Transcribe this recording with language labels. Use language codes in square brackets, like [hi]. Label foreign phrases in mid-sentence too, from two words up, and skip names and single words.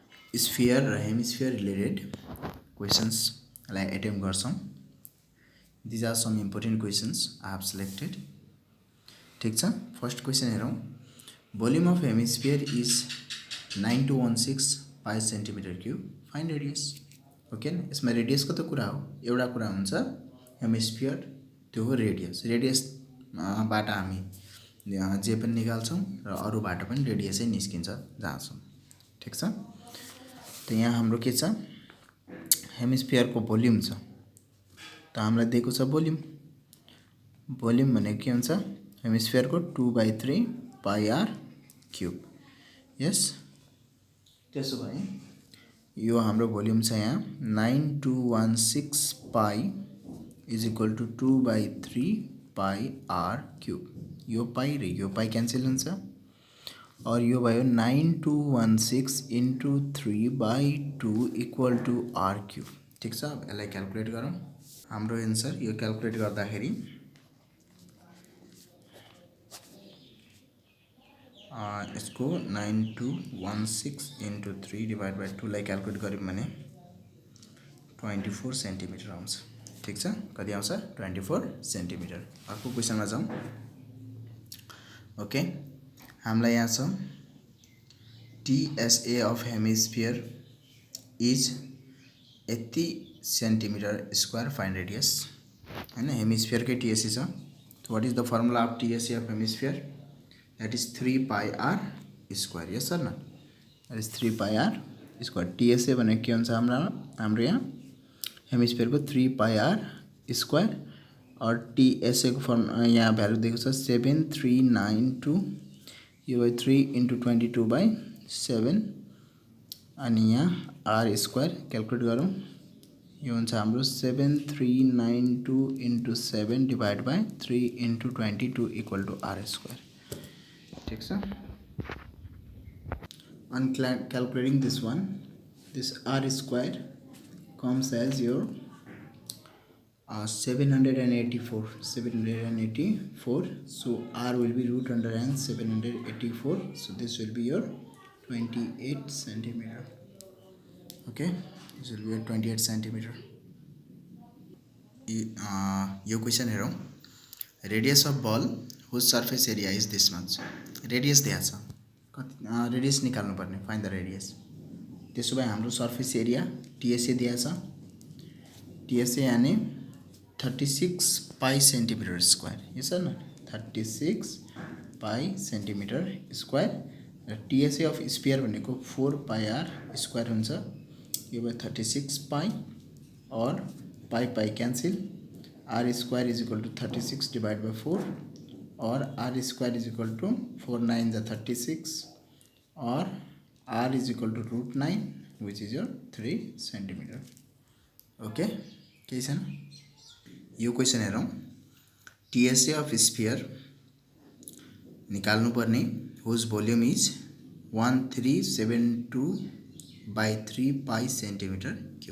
[ne] स्फियर र हेमिस्फियर [en] related questions [ne] लाई अटेम्प्ट गर्छौं। [en] These are some important questions I have selected. [ne] ठीक छ, [en] first question [ne] हेरौं। [en] Volume of hemisphere is 9216 pi centimeter cube. Find radius. [ne] ओके न, यसमा रेडियस को त कुरा हो, एउटा कुरा हुन्छ हेमिस्फियर, त्यो हो रेडियस। रेडियस बाट हामी जे पनि निकाल्छौं र अरूबाट पनि रेडियसै निस्किन्छ जान्छौं। ठीक छ, त यहाँ हाम्रो के छ, हेमिस्फियर को भोल्युम छ, त हामीलाई दिएको छ भोल्युम। भोल्युम भनेको के हुन्छ, हेमिस्फियर को 2/3 [en] pi r cube. [ne] यस, त्यसो भए यो हाम्रो भोल्युम छ यहाँ 9216 [en] pi is equal to 2/3 pi r cube. [ne] यो पाई र यो [en] pi cancel [ne] हुन्छ और यो भयो 9216 [en] into 3/2 equal to r cube. [ne] ठीक छ, अब यसलाई क्याल्कुलेट गरौँ। हाम्रो एन्सर यो क्याल्कुलेट गर्दाखेरि यसको 9216 इंटू 3/2 लाई क्याल्कुलेट गर्यौं भने 24 सेन्टिमिटर आउँछ। ठीक छ, कति आउँछ, 24 सेन्टिमिटर। अर्को क्वेशनमा जाउँ। [en] okay, [ne] हामीलाई यहाँ छ [en] TSA of hemisphere is 80 centimeter square, find radius. [ne] हैन, हेमिस्फियर के TSA छ। [en] what is the formula of TSA of hemisphere, that is 3 pi r square. yes sir na, that is 3 pi r square. [ne] TSA भनेको के हुन्छ हाम्रो यहाँ हेमिस्फियर को 3 [en] pi r square [ne] और TSA को फर्म यहाँ भ्यालु दिएको छ 7392। यो भयो 3 इंटू 22/7 अनि यहाँ [en] r square [ne] क्याल्कुलेट गरौँ। यो हुन्छ हाम्रो [en] 7392 into 7 divide by 3 into 22 equal to r square. [ne] ठीक छ, [en] on calculating this one, this r square comes as your 784. So r will be root under n 784. So this will be your 28 centimeter. Okay, this will be your 28 centimeter. [ne] यो क्वेशन हेरौं। [en] radius of ball whose surface area is this much. [ne] रेडियस दिया छ, रेडियस निकाल्नु पर्ने, [en] find the radius. [ne] त्यसो भए हाम्रो [en] surface area [ne] TSA दिया छ। [en] TSA yani 36 pi centimeter square. yes sir na, 36 pi centimeter square [ne] र [en] TSA of sphere [ne] भनेको 4 [en] pi r square [ne] हुन्छ। यो भयो [en] 36 pi aur pi pi cancel, r square is equal to 36 divide by 4 aur r square is equal to 4 9 ja 36 aur r is equal to √9 which is your 3 centimeter. [ne] ओके, केही छैन। यो क्वेशन हेरौं। [en] TSA of sphere [ne] निकाल्नु पर्ने [en] whose volume is 1372/3 pi centimeter cube.